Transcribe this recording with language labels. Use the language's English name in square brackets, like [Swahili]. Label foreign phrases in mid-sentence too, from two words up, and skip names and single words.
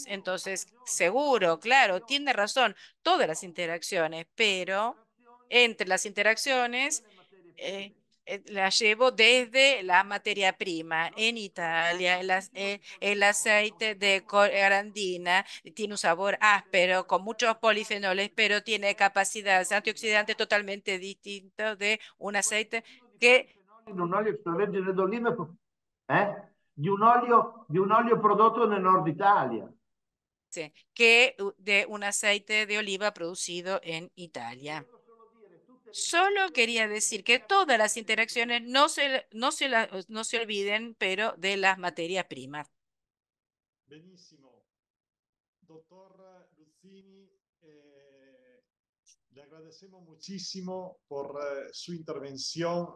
[Spanish] Entonces, seguro, claro, tiene razón, todas las interacciones, pero entre las interacciones eh, las llevo desde la materia prima. En Italia, el aceite de arandina tiene un sabor áspero, con muchos polifenoles, pero tiene capacidades antioxidantes totalmente distintas de un aceite que [Italian] in un olio extravergine d'oliva, di un olio prodotto nel nord Italia. [Spanish] sí, de un aceite de oliva producido en Italia. Solo quería decir que todas las interacciones no se olviden, pero de las materias primas. [Italian] Benissimo. [Spanish] Doctor Luzzini, le agradecemos muchísimo por su intervención.